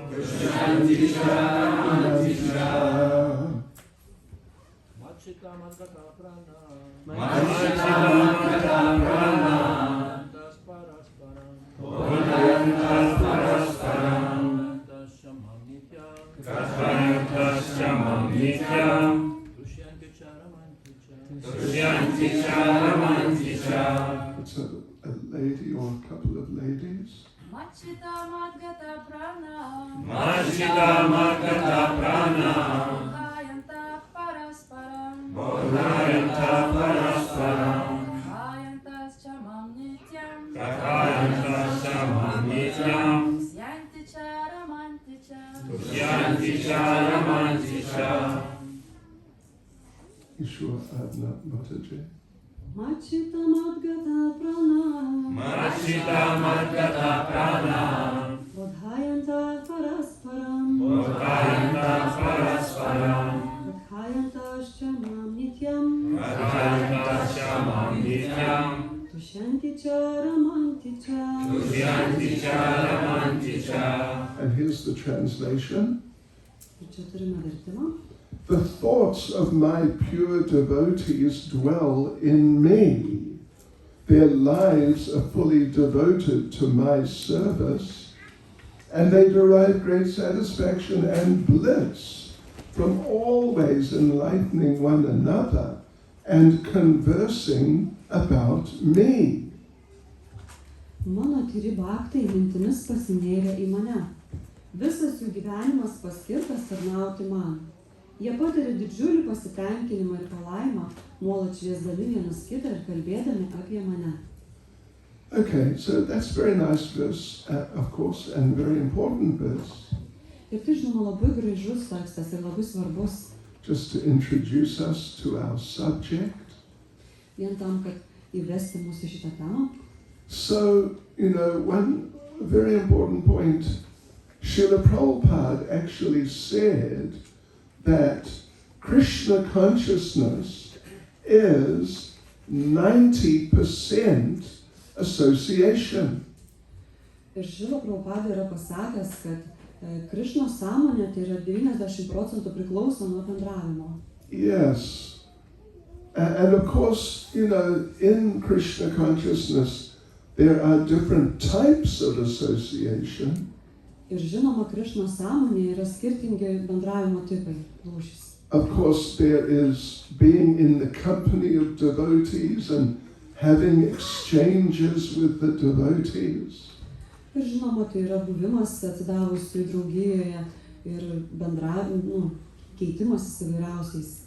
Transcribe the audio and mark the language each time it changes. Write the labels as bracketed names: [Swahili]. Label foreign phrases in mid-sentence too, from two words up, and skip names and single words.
[Sanskrit] मच्चित्ता मद्गतप्राणा. कथयन्तश्च मां नित्यम्. [English] It's a lady or a couple of ladies. [Sanskrit] मच्चित्ता मद्गतप्राणा बोधयन्तः परस्परम्. कथयन्तश्च मां नित्यम्. तुष्यन्ति च रमन्ति च. [English] You sure Mataji? [Sanskrit] मच्चित्ता मद्गतप्राणा. बोधयन्तः परस्परम् कथयन्तश्च मां नित्यम्. तुष्यन्ति च रमन्ति च. [English] And here's the translation. [Lithuanian] Ir čia turime vertimą. [English] The thoughts of my pure devotees dwell in me. Their lives are fully devoted to my service, and they derive great satisfaction and bliss from always enlightening one another and conversing about me. [Lithuanian] Mano tyri bhaktai mintimis pasinėrė į mane. Visas jų gyvenimas paskirtas tarnauti man. Jie patiria didžiulį pasitenkinimą ir palaimą, nuolat šviesdami vienas kitą ir kalbėdami apie mane. [English] Okay, so that's very nice verse, of course, and very important verse. [Lithuanian] Ir tai žinoma labai gražus tekstas ir labai svarbus. [English] Just to introduce us to our subject. [Lithuanian] Vien tam, kad įvesti mus į šitą temą. [English] So, one very important point, Srila Prabhupada actually said that Krishna consciousness is 90% association. [Lithuanian] Ir Srila Prabhupada yra pasakęs, kad Krišnos sąmonė tai yra 90% priklauso nuo bendravimo. [English] Yes. And of course, in Krishna consciousness, there are different types of association. [Lithuanian] Ir žinoma, Krišnos sąmonėje yra skirtingi bendravimo tipai, rūšys. [English] Of course, there is being in the company of devotees and having exchanges with the devotees. [Lithuanian] Ir žinoma, tai yra buvimas atsidavusių draugijoje ir keitimasis įvairiausiais.